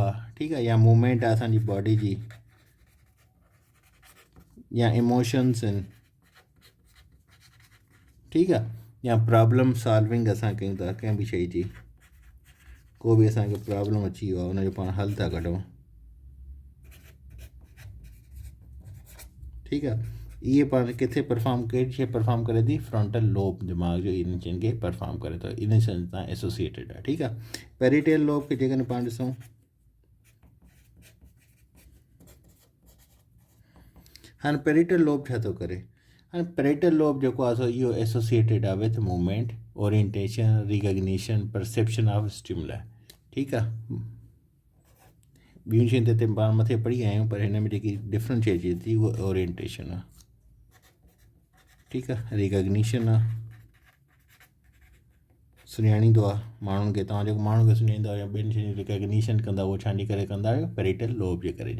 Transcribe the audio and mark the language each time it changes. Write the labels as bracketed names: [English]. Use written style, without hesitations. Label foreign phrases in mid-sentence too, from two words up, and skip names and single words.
[Sindhi] ठीकु आहे, या मूवमेंट आहे असांजी बॉडी जी, या इमोशन्स आहिनि। ठीकु आहे, या [English] problem solving [Sindhi] असां कयूं था कंहिं बि शइ जी, को बि असांखे प्रॉब्लम अची वियो आहे उनजो पाण हल था कढूं। [Urdu] ٹھیک ہے. [Sindhi] ये पाण किथे परफॉर्म कहिड़ी शइ परफॉर्म करे थी, [English] frontal lobe [Sindhi] दिमाग़ जो इन शयुनि खे परफॉर्म करे थो, इन शयुनि सां एसोसिएटेड आहे। ठीकु आहे। [English] parietal lobe [Sindhi] खे जेकॾहिं पाण ॾिसूं, हाणे [English] parietal lobe [Sindhi] छा थो करे, हाणे [English] parietal lobe [Sindhi] जेको आहे सो इहो एसोसिएटेड आहे [English] with movement, orientation, recognition, perception of stimuli. [Sindhi] ठीकु आहे। ॿियूं शयूं त हिते पाण मथे पढ़ी आया आहियूं, पर हिन में जेकी डिफरेंट शइ अचे थी उहा ओरिएंटेशन आहे। ठीकु आहे। रिकग्निशन आहे, सुञाणींदो आहे माण्हुनि खे, तव्हां जेको माण्हू खे सुञाणींदा आहियो या ॿियनि शयुनि जी रिकग्निशन कंदा, उहो छानी करे कंदा आहियो, [English] parietal lobe [Sindhi] जे करे।